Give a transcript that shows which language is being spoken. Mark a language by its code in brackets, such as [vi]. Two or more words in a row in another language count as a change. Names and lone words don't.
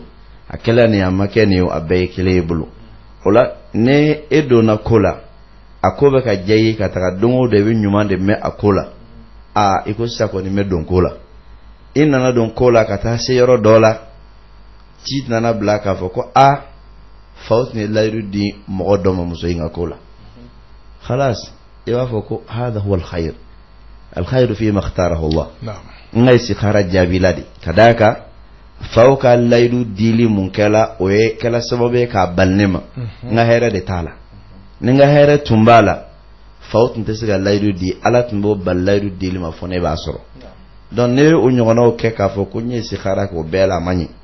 [bm] A kɛla nin a ma kɛ nin ye, a bɛɛ ye kelen e bolo. O la ni e donna ko la, a ko bɛ ka diya i ye ka taga don o don i bɛ ɲuman de mɛn a ko la, i ko sisan kɔni bɛ don ko la. I nana don ko la ka taa se yɔrɔ dɔ la, ci nana bila k'a fɔ ko faw tun ye layidu di mɔgɔ dɔ ma muso in ka ko la. Khalas, i b'a fɔ ko [ar] هذا هو الخير. الخير فيما اختاره الله. [bm] N ka istikhara jaabila de. Ka d'a kan faw ka layidu dili mun kɛla, o ye kɛla sababu ye k'a bali ne ma. N ka hɛrɛ de t'a la. Ni n ka hɛrɛ tun b'a la, faw tun tɛ se ka layidu di, ala tun b'o bali layidu dili ma fɔ ne b'a sɔrɔ. Donc ne o ɲɔgɔnnaw kɛ k'a fɔ ko n ye istikhara kɛ o bɛɛ la a ma ɲɛ.